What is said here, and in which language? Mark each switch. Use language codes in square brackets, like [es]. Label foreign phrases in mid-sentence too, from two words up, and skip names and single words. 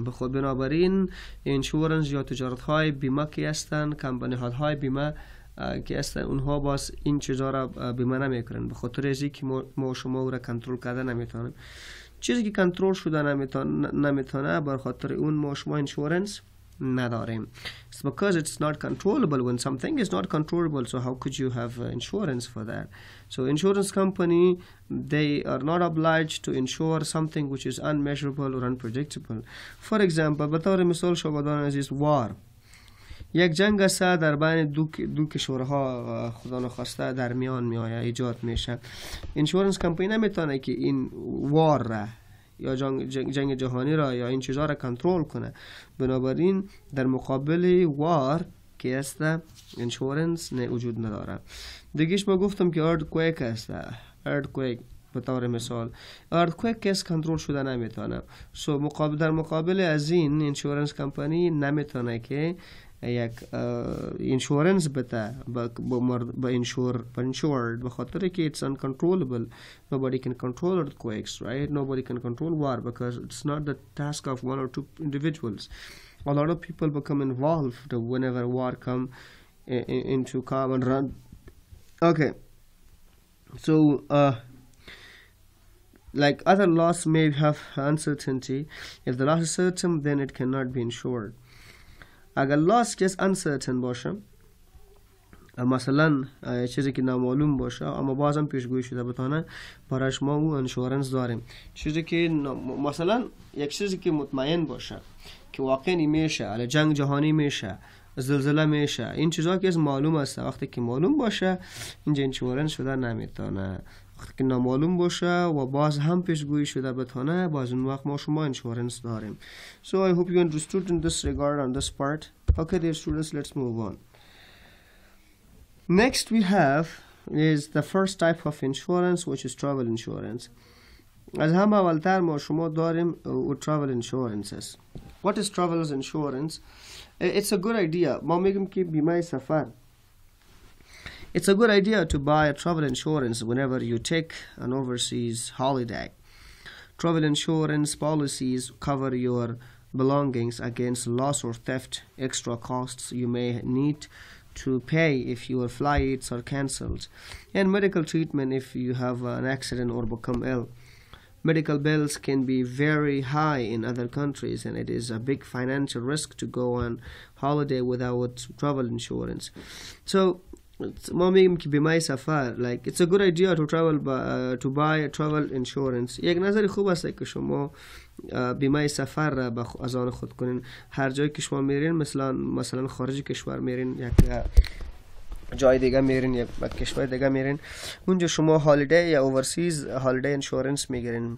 [fa] به خود بنابراین اینشورنس یا تجارت های بیمه که هستن، کمپانی های بیمه که هستن، اونها باز این چیزها را بیمه نمیکنن، به خاطر اینکه که ما شما او را کنترل کرده نمیتونیم. چیزی که کنترل شده نمیتونه، بر خاطر اون ما شما اینشورنس نداریم. [en] It's because it's not controllable. When something is not controllable, so how could you have insurance for that? So insurance company, they are not obliged to insure something which is unmeasurable or unpredictable. For example, [fa] بطور مثال شاگردان عزیز، war، یک جنگ است در بین دو کشورها خدا نخواسته در میان میآید، ایجاد میشه. [en] insurance company [fa] نمیتونه که این وار را یا جنگ جهانی را یا این چیزها را کنترل کنه. بنابراین در مقابل وار که است اینشورنس وجود نداره. دیگهش ما گفتم که earthquake است. earthquake به طور مثال earthquake کس کنترل شده نمیتونه. در مقابل از این [en] insurance company [fa] نمیتونه که یک اینشورنس بده با insured به خاطر که [en] it's uncontrollable. Nobody can control earthquakes, right? Nobody can control war because it's not the task of one or two individuals. A lot of people become involved whenever war come into come and run. Okay, so like other loss may have uncertainty. If the loss is certain, then it cannot be insured. [fa] اگر لاس که uncertain باشه، مثلا چیزی که نامعلوم باشه اما بازم پیشگویی شده بتونه، برایش ما او انشورنس داریم. چیزی که مثلا یک چیزی که مطمئن باشه که واقعی میشه، جنگ جهانی میشه، زلزله میشه، این چیزا که معلوم است، وقتی که معلوم باشه اینجا انشورنس شده نمیتونه. وقتی که نامعلوم باشه و باز هم پیشگویی شده بتونه، باز اون وقت ما شما انشورنس داریم. [en] So I hope you understood in this regard on this part. Okay dear students, let's move on. Next we have is the first type of insurance, which is travel insurance. [fa] از همه اولتر ما شما داریم [en] travel insurances. What is travel insurance? It's a good idea. [fa] ما میگیم که بیمه سفر. [en] It's a good idea to buy a travel insurance whenever you take an overseas holiday. Travel insurance policies cover your belongings against loss or theft, extra costs you may need to pay if your flights are cancelled, and medical treatment if you have an accident or become ill. Medical bills can be very high in other countries, and it is a big financial risk to go on holiday without travel insurance. So, [fa] ما میگیم که بیمه سفر [en] like it's a good idea to travel to buy a travel insurance. [fa] یک نظری خوب است که شما بیمه سفر را از آن خود کنین. هر جایی که شما میرین، مثلا خارج کشور میرین، یک جای دیگه میرین، یک کشور دیگه میرین، اونجا شما هالیدی یا [en] overseas holiday insurance [fa] میگیرین.